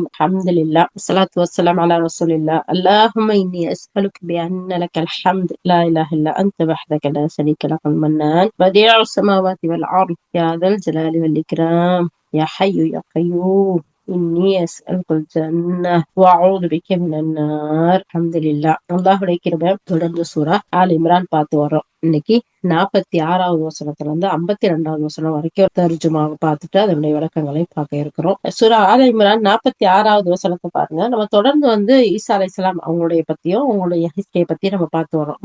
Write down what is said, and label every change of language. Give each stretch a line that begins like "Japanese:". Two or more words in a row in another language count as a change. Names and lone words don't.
Arabic: الحمد لله والصلاة والسلام على رسول الله. اللهم إني أسألك بأن لك الحمد لا إله إلا أنت وحدك لا شريك لك المنان بديع السماوات والأرض يا ذا الجلال والإكرام يا حي يا قيوم إني أسألك الجنة وأعوذ بك من النار. الحمد لله.
Tamil: அல்லாஹ்வுடைய கிருபை தொடர்ந்து சூரா ஆல் இம்ரான் பார்த்து வரோம். இன்னைக்கு 46வது வசனத்துல இருந்து 52வது வசனம் வரைக்கும் தர்ஜுமாவை பார்த்துட்டு அதனுடைய விளக்கங்களையும் பார்க்க இருக்கிறோம். சூரா ஆல இம்ரான் 46வது வசனத்தை பாருங்க. நம்ம தொடர்ந்து ஈசா அலைஹிஸ்ஸலாம் அவங்களுடைய பத்தியும் அவங்களுடைய ஹிஸ்டரியை பத்தியும் நம்ம பார்த்து வரோம்.